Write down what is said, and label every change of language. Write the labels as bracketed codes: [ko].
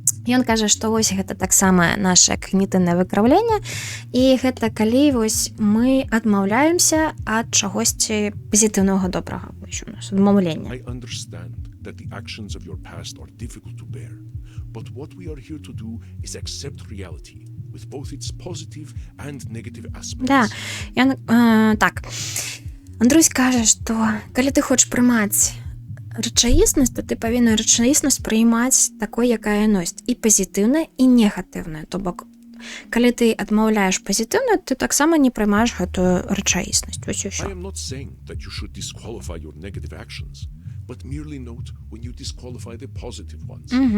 [be] Ён кажа, што вось гэта таксама наше кагнітыўнае выкраўленне, і гэта калі вось мы адмаўляемся ад чагосьці пазітыўнага добрага. Вось у нас адмаўленне. [en] I understand that the actions of your past are difficult to bear, but what we are here to do is accept reality with both its positive and negative aspects. [be] Да, так. Андрусь кажа, што калі ты хочаш прымаць рэчаіснасць, то ты павінен рэчаіснасць прыймаць такой, якая ёсць, і пазітыўная, і негатыўная. То бок, калі ты адмаўляеш пазітыўную, ты таксама не прымаеш гэтую рэчаіснасць. Вось і ўсё. [en] I am not saying that you should disqualify your negative actions, but merely note when you disqualify the positive ones.